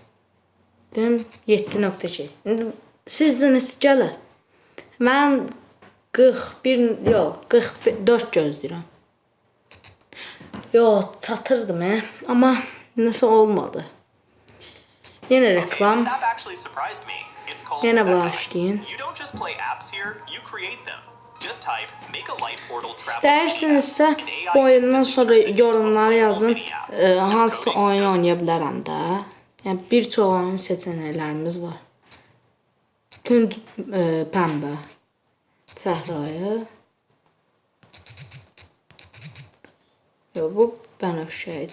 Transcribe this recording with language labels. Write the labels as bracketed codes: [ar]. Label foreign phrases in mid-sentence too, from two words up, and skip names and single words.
[az] 7.2. Sizcə necə gələr? Mən 41 yox 44 gözləyirəm. Yox, çatırdım amma nəsə olmadı. Yenə reklam. [en] This app actually surprised me. It's called [az] Yenə [en] Sekai. [az] başlayın. [en] You don't just play apps here, you create them. Just type make a light portal travel [az] İstəyirsinizsə [en] mini app, and AI [az] bu oyundan [en] instantly [az] sonra [en] turns it into a [az] yorumlara [en] playable [az] yazın [en] mini app. No [az] hansı [en] coding, [az] oyun [en] no [az] oynaya bilərəm də. Yəni bir çox oyun seçənəklərimiz var. Tünd pəmbə səhrayı. Yox, bu bənövşə idi.